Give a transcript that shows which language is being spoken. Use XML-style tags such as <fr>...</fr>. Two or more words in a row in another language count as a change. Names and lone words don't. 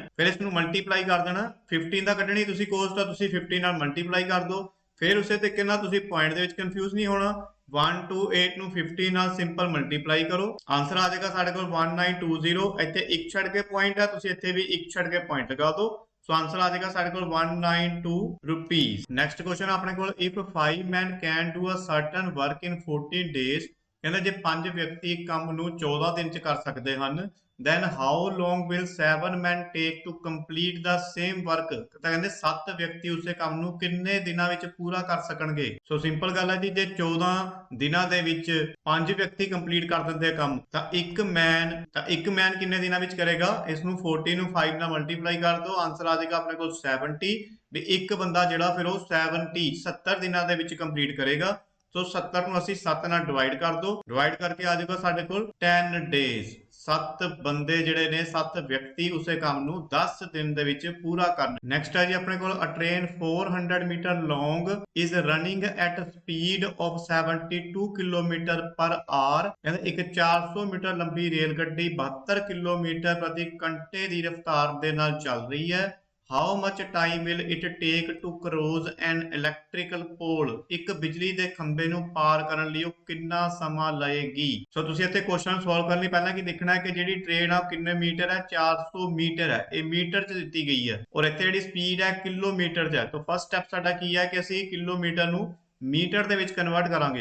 <pa>ਫਿਰ ਇਸ ਨੂੰ ਮਲਟੀਪਲਾਈ ਕਰ ਦੇਣਾ 15 ਦਾ ਕੱਢਣੀ ਤੁਸੀਂ ਕੋਸਟ ਆ ਤੁਸੀਂ 15 ਨਾਲ ਮਲਟੀਪਲਾਈ ਕਰ ਦਿਓ ਫਿਰ ਉਸੇ ਤਰੀਕੇ ਨਾਲ ਤੁਸੀਂ ਪੁਆਇੰਟ ਦੇ ਵਿੱਚ ਕਨਫਿਊਜ਼ ਨਹੀਂ ਹੋਣਾ 128 ਨੂੰ 15 ਨਾਲ</pa> <en>simple multiply</en> <pa>ਕਰੋ ਆਨਸਰ ਆ ਜਾਏਗਾ ਸਾਡੇ ਕੋਲ 1920। ਇੱਥੇ ਇੱਕ ਛੱਡ ਕੇ ਪੁਆਇੰਟ ਹੈ ਤੁਸੀਂ ਇੱਥੇ ਵੀ ਇੱਕ ਛੱਡ ਕੇ ਪੁਆਇੰਟ ਲਗਾ ਦਿਓ</pa> <en>so answer</en> <pa>ਆ ਜਾਏਗਾ ਸਾਡੇ ਕੋਲ 192 ਰੁਪੀਸ।</pa> <en>next question</en> <pa>ਆਪਣੇ ਕੋਲ</pa> <en>ਇਫ 5 men can do a certain work in 14 days,</en> <pa>ਕਹਿੰਦੇ ਜੇ 5 ਵਿਅਕਤੀ ਇੱਕ ਕੰਮ ਨੂੰ 14 ਦਿਨ ਚ ਕਰ ਸਕਦੇ ਹਨ,</pa> <en>then how long will 7 men take to complete the same work,</en> <pa>ਤਾਂ ਕਹਿੰਦੇ 7 ਵਿਅਕਤੀ ਉਸੇ ਕੰਮ ਨੂੰ ਕਿੰਨੇ ਦਿਨਾਂ ਵਿੱਚ ਪੂਰਾ ਕਰ ਸਕਣਗੇ।</pa> <en>so simple</en> <pa>ਗੱਲ ਹੈ ਜੀ, ਜੇ 14 ਦਿਨਾਂ ਦੇ ਵਿੱਚ 5 ਵਿਅਕਤੀ ਕੰਪਲੀਟ ਕਰ ਦਿੰਦੇ ਆ ਕੰਮ, ਤਾਂ ਇੱਕ ਮੈਨ ਕਿੰਨੇ ਦਿਨਾਂ ਵਿੱਚ ਕਰੇਗਾ। ਇਸ ਨੂੰ 40 ਨੂੰ 5 ਨਾਲ ਮਲਟੀਪਲਾਈ ਕਰ ਦਿਓ, ਆਨਸਰ ਆ ਜਾਏਗਾ ਆਪਣੇ ਕੋਲ 70। ਵੀ ਇੱਕ ਬੰਦਾ ਜਿਹੜਾ ਫਿਰ ਉਹ 70 ਦਿਨਾਂ ਦੇ ਵਿੱਚ ਕੰਪਲੀਟ ਕਰੇਗਾ। ਸੋ 70 ਨੂੰ ਅਸੀਂ 7 ਨਾਲ ਡਿਵਾਈਡ ਕਰ ਦੋ, ਡਿਵਾਈਡ ਕਰਕੇ ਆ ਜਾਏਗਾ ਸਾਡੇ ਕੋਲ 10 ਡੇਜ਼। 7 ਬੰਦੇ ਜਿਹੜੇ ਨੇ 7 ਵਿਅਕਤੀ ਉਸੇ ਕੰਮ ਨੂੰ 10 ਦਿਨ ਦੇ ਵਿੱਚ ਪੂਰਾ ਕਰਨ। ਨੈਕਸਟ ਹੈ ਜੀ ਆਪਣੇ ਕੋਲ</pa> <en>a train 400 meter long is running at speed of 72 kilometer per hour,</en> <pa>ਕਹਿੰਦੇ ਇੱਕ 400 ਮੀਟਰ ਲੰਬੀ ਰੇਲ ਗੱਡੀ 72 ਕਿਲੋਮੀਟਰ ਪ੍ਰਤੀ ਘੰਟੇ ਦੀ ਰਫ਼ਤਾਰ ਦੇ ਨਾਲ ਚੱਲ ਰਹੀ ਹੈ।</pa> <en>How much time will it take to cross an electrical pole,</en> <pa>ਇੱਕ ਬਿਜਲੀ ਦੇ ਖੰਭੇ ਨੂੰ ਪਾਰ ਕਰਨ ਲਈ ਉਹ ਕਿੰਨਾ ਸਮਾਂ ਲਏਗੀ। ਸੋ ਤੁਸੀਂ ਇੱਥੇ</pa> <en>question solve</en> <pa>ਕਰਨ ਲਈ ਪਹਿਲਾਂ ਕੀ ਦੇਖਣਾ ਹੈ ਕਿ ਜਿਹੜੀ ਟ੍ਰੇਨ ਆ ਕਿੰਨੇ ਮੀਟਰ ਹੈ, 400 ਮੀਟਰ ਹੈ, ਇਹ ਮੀਟਰ ਚ ਦਿੱਤੀ ਗਈ ਹੈ, ਔਰ ਇੱਥੇ ਜਿਹੜੀ ਸਪੀਡ ਹੈ ਕਿਲੋਮੀਟਰ ਚ ਹੈ। ਤਾਂ</pa> <en>first step</en> <pa>ਸਾਡਾ ਕੀ ਹੈ ਕਿ ਅਸੀਂ ਕਿਲੋਮੀਟਰ ਨੂੰ ਮੀਟਰ ਦੇ ਵਿੱਚ ਕਨਵਰਟ ਕਰਾਂਗੇ।</pa>